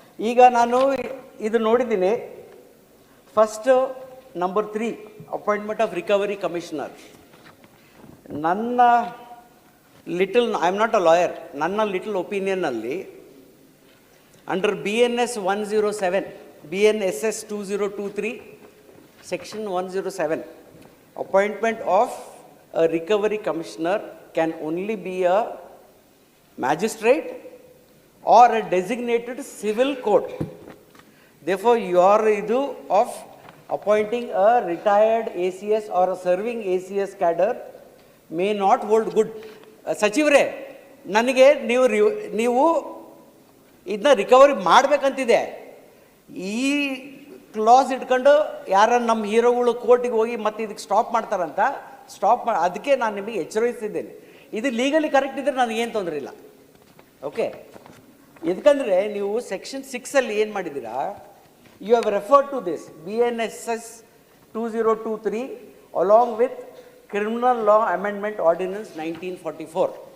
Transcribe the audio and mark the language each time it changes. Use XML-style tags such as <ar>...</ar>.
<kn>ಈಗ ನಾನು ಇದು ನೋಡಿದ್ದೀನಿ. First number 3</kn> <en>Appointment of recovery commissioner. ನನ್ನ I am not a lawyer, ನನ್ನ little ಒಪಿನಿಯನ್ನಲ್ಲಿ under BNS 107, BNSS 2023, Section 107, appointment of a recovery commissioner can only be a magistrate or a designated civil court. Therefore, your idu of appointing a retired ACS or a serving ACS cadre may not hold good.</en> <kn>ಸಚಿವರೇ, ನನಗೆ ನೀವು ಇದನ್ನ recovery ಮಾಡಬೇಕಂತಿದೆ. ಈ class ಇಟ್ಕೊಂಡು ಯಾರನ್ನ ನಮ್ಮ ಹೀರೋಗಳು ಕೋರ್ಟಿಗೆ ಹೋಗಿ ಮತ್ತೆ ಇದಕ್ಕೆ ಸ್ಟಾಪ್ ಮಾಡ್ತಾರಂತ ಅದಕ್ಕೆ ನಾನು ನಿಮಗೆ ಎಚ್ಚರಿಸಿದ್ದೇನೆ. ಇದು ಲೀಗಲಿ ಕರೆಕ್ಟ್ ಇದ್ದರೆ ನನಗೇನು ತೊಂದರೆ ಇಲ್ಲ. ಓಕೆ, ಇದಕ್ಕಂದರೆ ನೀವು ಸೆಕ್ಷನ್ 6 ಏನು ಮಾಡಿದ್ದೀರಾ,</kn> <en>You have referred to this BNSS 2023 along with criminal law amendment ordinance 1944.</en>